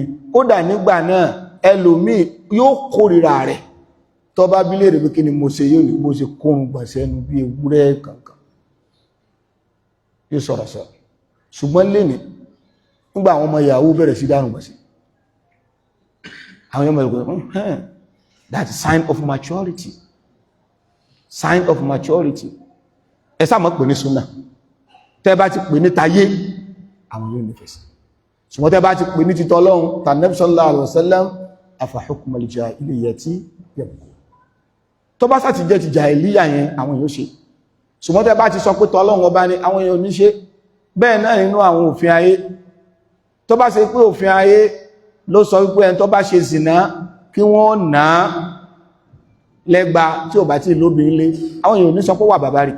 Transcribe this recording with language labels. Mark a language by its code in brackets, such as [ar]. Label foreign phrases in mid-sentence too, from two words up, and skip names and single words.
[yo] Kódà nígbà náà ẹlòmíì yóò kórìíra rẹ̀ tó bá bí léèrè pé kí ni mo ṣe, yóò ní bó ṣe kóhun gbọ̀nsẹ́nu bí ewúrẹ́ kankan yóò sọ̀rọ̀ sọ̀rọ̀. Ṣùgbọ́n lẹ́ni nígbà àwọn ọmọ Yahoo bẹ̀rẹ̀ sí dánù gbọ̀nsẹ̀, àwọn ọmọ ìgbẹ̀ [en] that's sign of maturity, sign of maturity. [yo] Ẹ sáà mọ́ pè ní súnà, tẹ́ bá ti pè ní tayé àwọn yóò nífẹ̀ẹ́ sí. Ṣùgbọ́n tẹ́ bá ti pè ní títọ́ Ọlọ́run tànàbí [ar] صلى الله عليه وسلم أفحكم الجاهلية يبغون. [yo] Tó bá sá ti jẹ́ ti jahiliya yẹn àwọn yóò ṣe. Ṣùgbọ́n tẹ́ bá ti sọ pé tọ́lọ́run ọba ni àwọn yóò ní ṣe. Bẹ́ẹ̀ náà nínú àwọn òfin ayé, tó bá ṣe pé òfin ayé ló sọ wípé ẹni tó bá ṣe zìnà kí wọ́n nà á lẹ́gba tí ò bá tí lóbìnrin lé, àwọn yóò ní sọ pé wà barbaric.